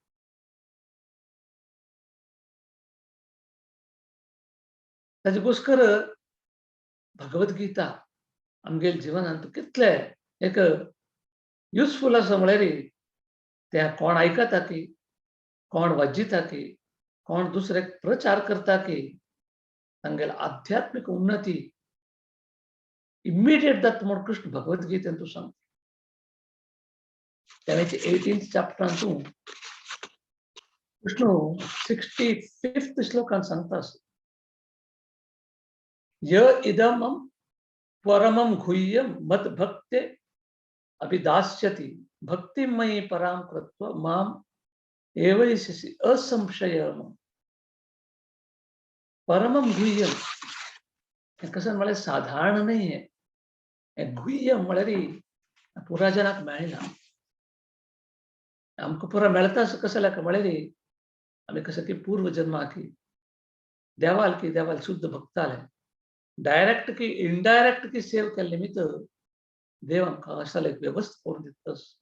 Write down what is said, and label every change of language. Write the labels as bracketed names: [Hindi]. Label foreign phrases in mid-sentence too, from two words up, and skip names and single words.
[Konkani] ताजे घुसखर भगवद्गीता आमगेल्या जिवनांत कितलें एक युजफूल आसा म्हळ्यार तें कोण आयकता की कोण वाजिता की कोण दुसऱ्याक प्रचार करता की तांगेली आध्यात्मिक उन्नती इमिडिएट जाता म्हूण कृष्ण भगवद्गीतेंत तूं सांगता तेणेचे 18th चॅप्टरांतून कृष्ण 65th श्लोकांत सांगता [Sanskrit] य इदमं परमं गुह्यं मद्भक्ते अभिदास्यति भक्तिं मयि परां कृत्वा माम् एवैषसि असंशयम् [Konkani] परमं गुह्यं हें कसं म्हळ्यार साधारण नाही है हें गुह्यं म्हळ्यार पुराय जनाक मेळना आमकां पुरो मेळटा कसं जाल्यार म्हळ्यार आमी कसं की पूर्व जन्माक देवाल शुद्ध भक्त जाले डायरेक्ट की इनडायरेक्ट की सेव केले निमित्त देव आमकां अशें वेवस्था करून दिता